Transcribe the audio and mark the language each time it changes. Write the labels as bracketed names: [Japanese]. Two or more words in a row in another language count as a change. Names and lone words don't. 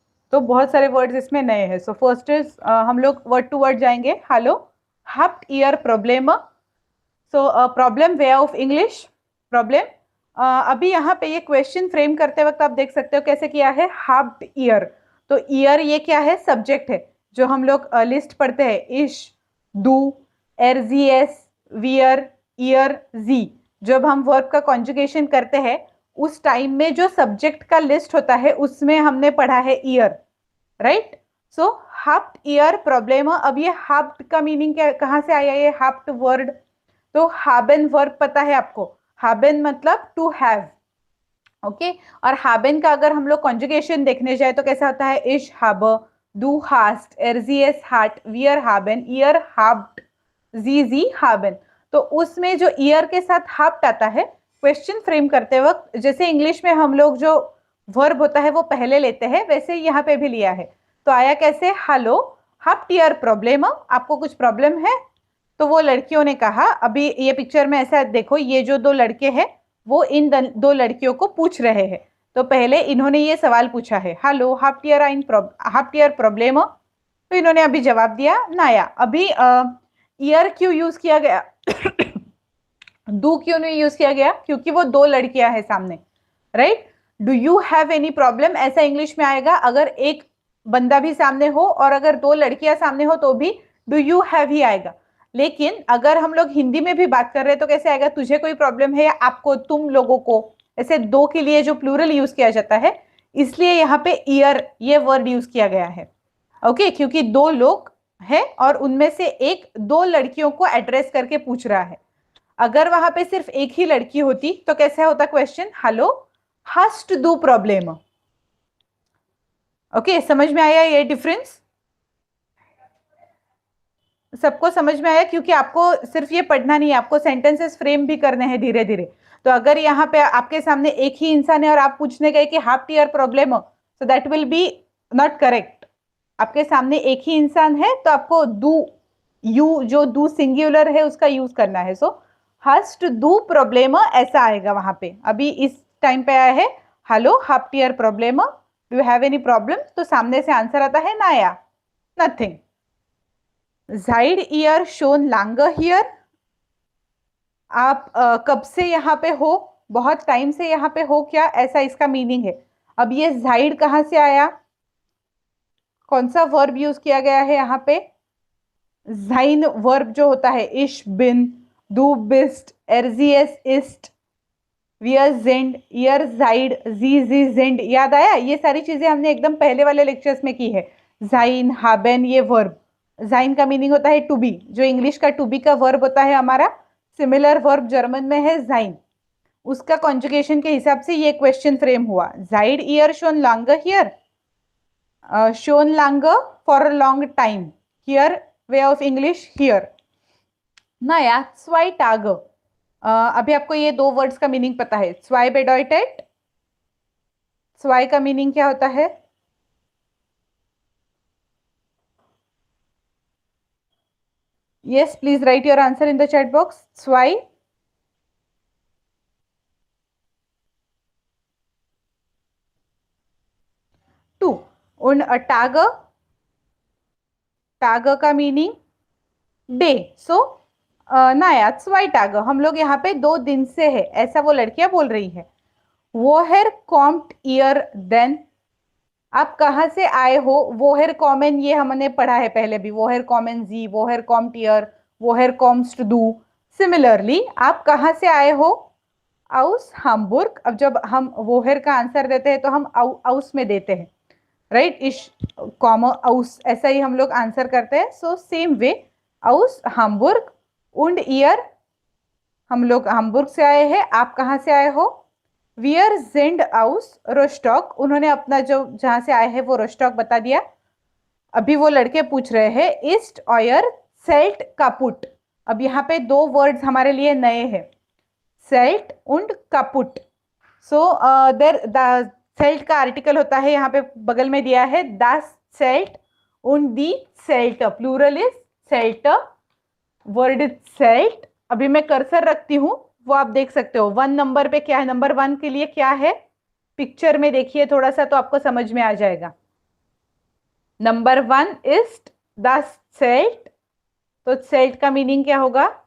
[Hindi] तो बहुत सारे वर्ड्स इसमें नए हैं. [English] so first is [Hindi] हम लोग [English] word to word [Hindi] जाएंगे. [German] हेलो, habt ihr Probleme? [English] so problem, way of English problem. [Hindi] अभी यहाँ पे ये क्वेश्चन फ्रेम करते वक्त आप देख सकते हो कैसे किया है. [German] habt ihr, [Hindi] तो ईयर ये क्या है, सब्जेक्ट है. जो हम लोग लिस्ट पढ़ते हैं, [German] ich, du, er sie es, wir, ihr, Sie. [Hindi] जब हम वर्ब का कॉन्जुगेशन करते हैं उस टाइम में जो सब्जेक्ट का लिस्ट होता है उसमें हमने पढ़ा है ईयर, राइट. [German] सो habt ihr Probleme. [Hindi] अब ये habt का मीनिंग क्या, कहाँ से आया ये habt वर्ड. तो haben वर्ब पता है आपको. haben मतलब [English] to have, [Hindi] ओके. और haben का अगर हम लोग कॉन्जुगेशन देखने जाए तो कैसा होता है, [German] इश habe, du hast, erziehes hat, wir haben, ihr habt, sie haben. [Hindi] तो उसमें जो ईयर के साथ habt आता है, क्वेश्चन फ्रेम करते वक्त जैसे इंग्लिश में हम लोग जो वर्ब होता है वो पहले लेते हैं, वैसे यहाँ पे भी लिया है. तो आया कैसे, हेलो, [German] habt ihr Probleme, [Hindi] आपको कुछ प्रॉब्लम है. तो वो लड़कियों ने कहा, अभी ये पिक्चर में ऐसा देखो, ये जो दो लड़के हैं वो इन दो लड़कियों को पूछ रहे हैं. तो पहले इन्होंने ये सवाल पूछा है, हेलो, habt ihr Probleme. तो इन्होंने अभी जवाब दिया नाया. अभी ईयर क्यों यूज किया गया, डू क्यों नहीं यूज किया गया, क्योंकि वो दो लड़कियां हैं सामने, राइट. [English] do you have any problem [Hindi] ऐसा इंग्लिश में आएगा अगर एक बंदा भी सामने हो, और अगर दो लड़कियां सामने हो तो भी [English] do you have [Hindi] ही आएगा. लेकिन अगर हम लोग हिंदी में भी बात कर रहे हैं तो कैसे आएगा, तुझे कोई प्रॉब्लम है या आपको, तुम लोगों को. ऐसे दो के लिए जो प्लूरल यूज किया जाता है, इसलिए यहाँ पे ईयर ये वर्ड यूज किया गया है, ओके. क्योंकि दो लोग हैं और उनमें से एक दो लड़कियों को एड्रेस करके पूछ रहा है. अगर वहां पे सिर्फ एक ही लड़की होती तो कैसा होता क्वेश्चन, हेलो, [German] hast du Probleme. [Hindi] ओके, समझ में आया ये डिफरेंस, सबको समझ में आया. क्योंकि आपको सिर्फ ये पढ़ना नहीं है, आपको सेंटेंसेस फ्रेम भी करने हैं धीरे धीरे. तो अगर यहाँ पे आपके सामने एक ही इंसान है और आप पूछने गए कि [German] habt ihr Probleme, [English] so that will be not correct. [Hindi] आपके सामने एक ही इंसान है तो आपको डू, यू जो डू सिंगुलर है उसका यूज करना है. सो [German] hast du Probleme [Hindi] ऐसा आएगा वहां पे. अभी इस टाइम पे आया है हेलो, [German] habt ihr Probleme, [English] do you have any problem. [Hindi] तो सामने से आंसर आता है नाया, नथिंग. [German] Seid ihr schon lange hier? [Hindi] आप कब से यहाँ पे हो, बहुत टाइम से यहाँ पे हो क्या, ऐसा इसका मीनिंग है. अब ये जाइड कहाँ से आया, कौन सा वर्ब यूज किया गया है यहाँ पे, जाइन वर्ब जो होता है, [German] ich, bin, du bist, erziehes ist, wir sind, ihr seid, sie sind. [Hindi] याद आया, ये सारी चीजें हमने एकदम पहले वाले लेक्चर्स में की है. [German] sein, haben, [Hindi] ये वर्ब. जाइन का मीनिंग होता है [English] to be, [Hindi] जो इंग्लिश का [English] to be [Hindi] का वर्ब होता है हमारा, सिमिलर वर्ब जर्मन में है जाइन. उसका कॉन्जुगेशन के हिसाब से ये क्वेश्चन फ्रेम हुआ. [German] Seid ihr schon lange hier? Schon lange, [English] for a long time. Here, way of English, here. [German] नाया, zwei Tage. [Hindi] अभी आपको ये दो वर्ड्स का मीनिंग पता है. [German] zwei bedeutet, [Hindi] zwei का मीनिंग क्या होता है, [English] yes, please write your answer in the chat box. [German] zwei, two. Und Tage, Tage [Hindi] का मीनिंग डे. [German] सो नाया, zwei Tage, [Hindi] हम लोग यहाँ पे 2 दिन से है ऐसा वो लड़कियां बोल रही है. [German] woher kommt ihr denn, [Hindi] आप कहाँ से आए हो. [German] woher kommen [Hindi] ये हमने पढ़ा है पहले भी, [German] woher kommen Sie, woher kommt ihr, woher kommst du. [Hindi] सिमिलरली आप कहाँ से आए हो, [German] aus Hamburg. [Hindi] अब जब हम woher का आंसर देते हैं तो हम aus में देते हैं, राइट. इश, कॉमा, aus, ऐसा ही हम लोग आंसर करते हैं. [English] so same way, [German] aus Hamburg. und ihr, [Hindi] हम लोग हाम्बुर्ग से आए हैं, आप कहाँ से आए हो. [German] wir sind aus Rostock, [Hindi] उन्होंने अपना जो जहाँ से आए हैं वो रोस्टॉक बता दिया. अभी वो लड़के पूछ रहे हैं [German] ist euer Zelt kaputt. [Hindi] अब यहाँ पे दो वर्ड्स हमारे लिए नए हैं, [German] Zelt und kaputt. [English] so the [Hindi] Zelt का आर्टिकल होता है, यहाँ पे बगल में दिया है [German] das Zelt und die Zelte, [English] plural is Zelte, word is Zelt. [Hindi] अभी मैं कर्सर रखती हूँ, वो आप देख सकते हो 1 नंबर पे क्या है, नंबर 1 के लिए क्या है, पिक्चर में देखिए थोड़ा सा तो आपको समझ में आ जाएगा. नंबर 1 [German] ist das Zelt, [Hindi] तो सेल्ट का मीनिंग क्या होगा?